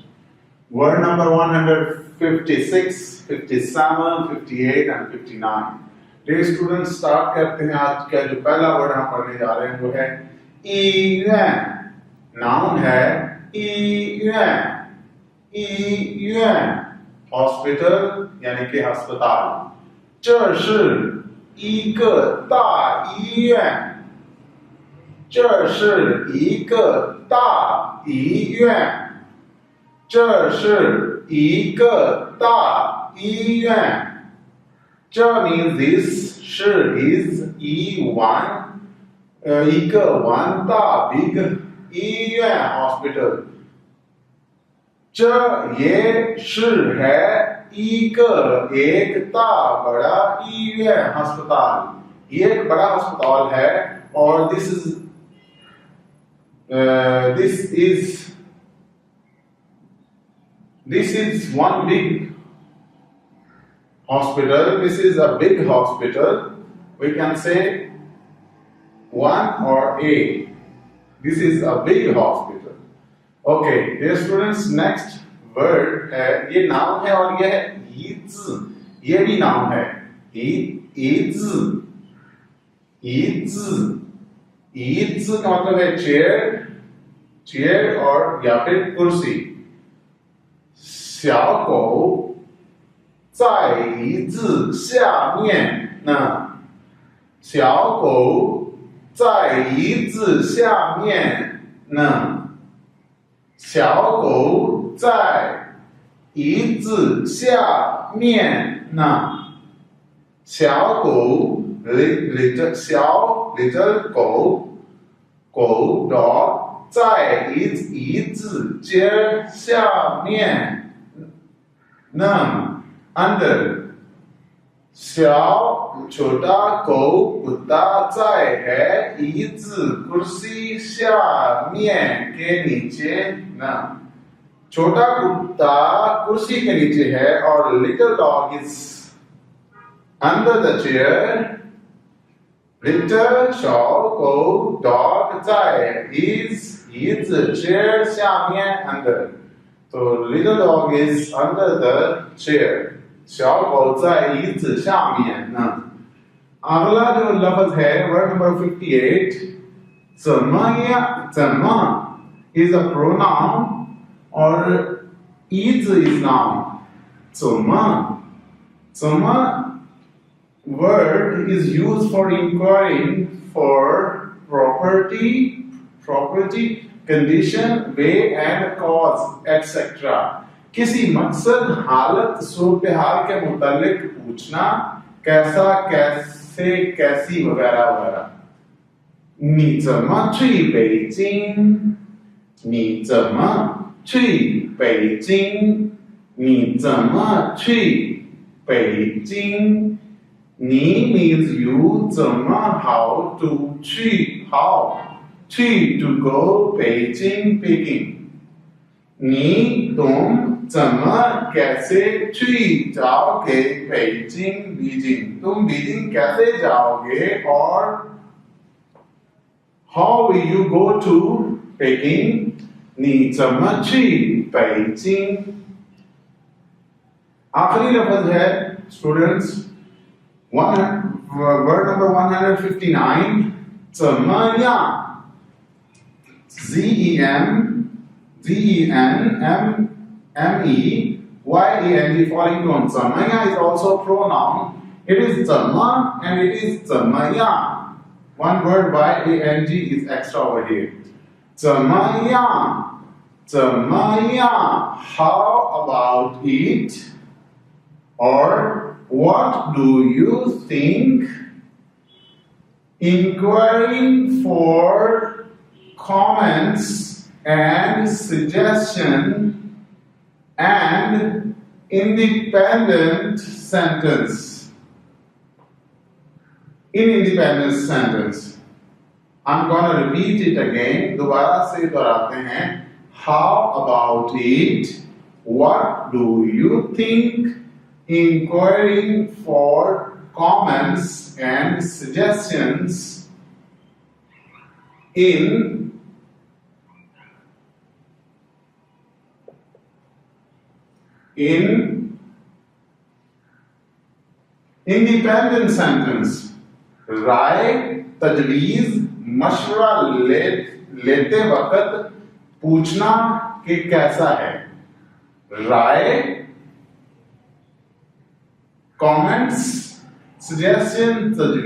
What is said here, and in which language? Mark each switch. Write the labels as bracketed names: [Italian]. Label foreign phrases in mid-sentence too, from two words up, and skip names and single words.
[English] Word number 156, 57, 58 and 59. dear students, [Urdu] اسٹارٹ کرتے ہیں۔ آج کا جو پہلا ورڈ ہم پڑھنے جا رہے ہیں وہ ہے ئی یوآن. ناؤن ہے ئی یوآن. ئی یوآن ہاسپٹل یعنی کہ اسپتال. [Chinese] 这是一个大医院。这是一个大医院。这是一个大医院。这 means this 是 is 一个one 大 big 医院 hospital。这也是 [Urdu] ہے ایک 大 بڑا 医院 اسپتال. یہ ایک بڑا اسپتال ہے اور [English] this is one big hospital. This is a big hospital. We can say one or a. This is a big hospital. Okay, dear students, next word [Urdu] ہے، یہ ناؤن ہے اور یہ ہے ئی زی. یہ بھی ناؤن ہے ئی زی. ئی زی کا مطلب ہے چیئر اور یا پھر کرسی. [Chinese] 小狗在椅子下面呢。小狗在椅子下面呢。小狗在椅子下面呢。小狗 [English] little 狗 dog [Chinese] 在椅子尖下面呢 under。 [Urdu] چھوٹا گو کتا 在 ہے 椅子 کرسی 下面 کے نیچے نا. چھوٹا کتا کرسی کے نیچے ہے اور [English] little dog is under the chair। little 小狗 dog 在 is 椅子 chair 下面 under। [Urdu] تو [English] little dog is under the chair। [Chinese] 小狗在椅子下面呢。 [Urdu] اگلا جو لفظ ہے ورڈ نمبر 58 怎么 [English] is a pronoun [Urdu] اور [English] is noun। 怎么 word is used for inquiring for property, condition, way and cause etc। [Urdu] کسی مقصد، حالت، صورت حال کے متعلق پوچھنا، کیسا، کیسے، کیسی وغیرہ وغیرہ. [Chinese] 你怎么去北京？你怎么去北京？你怎么去北京？ [English] 你 means you，怎么 how to [Chinese] 去 how 去 [English] to go 北京 Peking。 [Urdu] 你 تم 怎么 کیسے 去 جاؤ گے 北京 بیجنگ. تم بیجنگ کیسے جاؤ گے اور [English] how will you go to Peking। [Chinese] 你怎么去北京？ [Urdu] آخری لفظ ہے اسٹوڈنٹس ورڈ نمبر 159 怎么样 ZENMEYANG [English] falling tone। 怎么样 is also pronoun. It is 怎么 and it is 怎么样。One word YANG is extra over here。怎么样 how about it or what do you think। Inquiring for comments and suggestion and independent sentence। I'm gonna repeat it again. [Urdu] دوبارہ سے دہراتے ہیں. [English] How about it? What do you think? Inquiring for comments and suggestions in independent sentence. [Urdu] رائے، تجویز، مشورہ لیتے وقت پوچھنا کہ کیسا ہے. رائے, [English] comments, suggestion, [Urdu] تجویز.